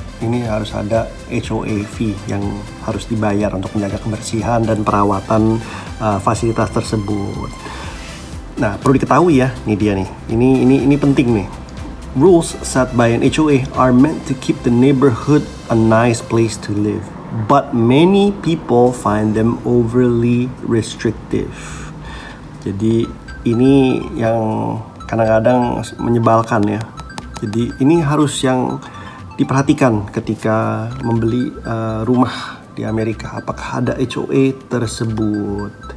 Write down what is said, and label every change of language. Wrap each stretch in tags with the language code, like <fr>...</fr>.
<id>Ini harus ada HOA fee yang harus dibayar untuk menjaga kebersihan dan perawatan fasilitas tersebut. Nah, perlu diketahui ya, ini dia nih. Ini penting nih.</id> <en>Rules set by an HOA are meant to keep the neighborhood a nice place to live, but many people find them overly restrictive.</en> <id>Jadi ini yang kadang-kadang menyebalkan ya. Jadi ini harus yang diperhatikan ketika membeli rumah di Amerika. Apakah ada HOA tersebut?</id>